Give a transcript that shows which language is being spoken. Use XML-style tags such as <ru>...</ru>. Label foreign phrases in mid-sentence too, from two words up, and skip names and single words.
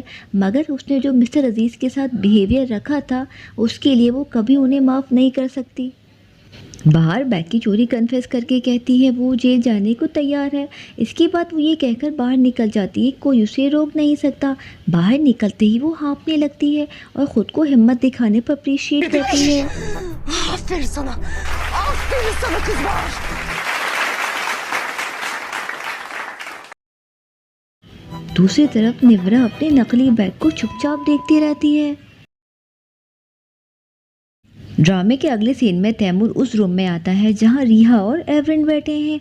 <hi>मगर उसने जो मिस्टर अजीज़ के साथ बिहेवियर रखा था उसके लिए वो कभी उन्हें माफ़ नहीं कर सकती। बाहर बैग की चोरी कन्फेस करके कहती है वो जेल जाने को तैयार है। इसके बाद वो ये कहकर बाहर निकल जाती है, कोई उसे रोक नहीं सकता। बाहर निकलते ही वो हाँफने लगती है और ख़ुद को हिम्मत दिखाने पर अप्रिशिएट करती है।</hi> <tr>Aferin sana. Aferin sana kızlar.</tr> <hi>दूसरी तरफ निव्रा अपने नकली बैग को चुपचाप देखती रहती है। ड्रामे के अगले सीन में तैमूर उस रूम में आता है जहां रिहा और एवरेन बैठे हैं।</hi>